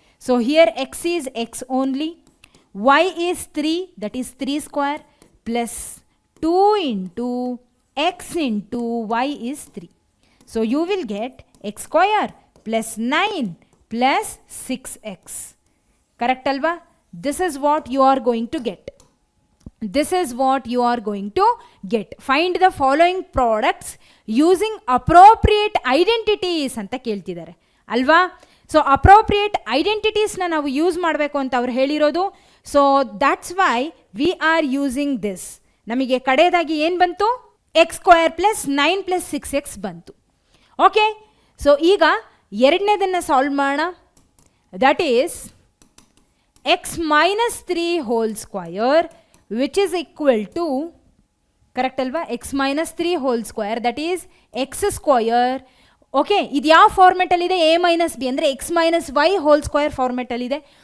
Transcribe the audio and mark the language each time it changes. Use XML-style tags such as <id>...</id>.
<en>So here x is x only, y is 3 that is 3 square plus 2 into x into y is 3. So you will get x square plus 9 plus 6x.</en> <kn>Correct ಅಲ್ವಾ?</kn> <en>This is what you are going to get. This is what you are going to get. Find the following products using appropriate identities</en> <kn>ಅಂತ ಕೇಳ್ತಿದ್ದಾರೆ ಅಲ್ವಾ? So appropriate ಐಡೆಂಟಿಟೀಸ್ನ ನಾವು use ಮಾಡಬೇಕು ಅಂತ ಅವ್ರು ಹೇಳಿರೋದು.</kn> <en>So that's why we are using this.</en> <kn>ನಮಗೆ ಕಡೆಯದಾಗಿ ಏನು ಬಂತು? X square plus 9 plus 6x ಬಂತು. ಓಕೆ, ಸೊ ಈಗ ಎರಡನೇದನ್ನು ಸಾಲ್ವ್ ಮಾಡೋಣ.</kn> <en>That is x minus 3 whole square which is equal to, correct alva, x minus 3 whole square that is x square.</en> <kn>Okay, ಇದು ಯಾವ format ಅಲ್ಲಿ ಇದೆ? a minus b ಅಂದರೆ x minus y whole square format ಅಲ್ಲಿ ಇದೆ.</kn>